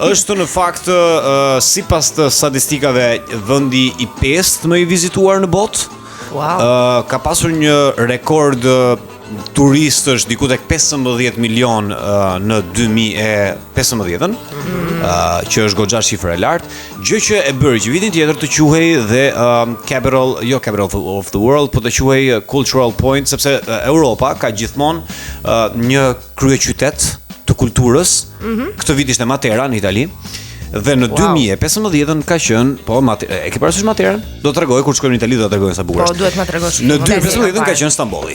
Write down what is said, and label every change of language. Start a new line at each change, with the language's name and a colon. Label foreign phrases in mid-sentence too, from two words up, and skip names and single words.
Albanian: Është në fakt sipas të statistikave vendi i 5 më i vizituar në botë. Wow. Ka pasur një rekord turistësh diku tek 15 milion në 2015-ën, që është goxha shifër e lartë, gjë që e bëri që vitin tjetër të quhej dhe
English: capital of the world,
Albanian: po të quhej
English: cultural point,
Albanian: sepse Europa ka gjithmonë një kryeqytet të kulturës. Këtë vit ishte Matera në Itali. Dhe në 2015-ën ka qenë, po e ke parasysh Materën? Do t'rregoj kur shkojmë në Itali do ta tregoj sa bukur është. Po duhet ma tregosh. Në 2015-ën ka qenë Stambolli.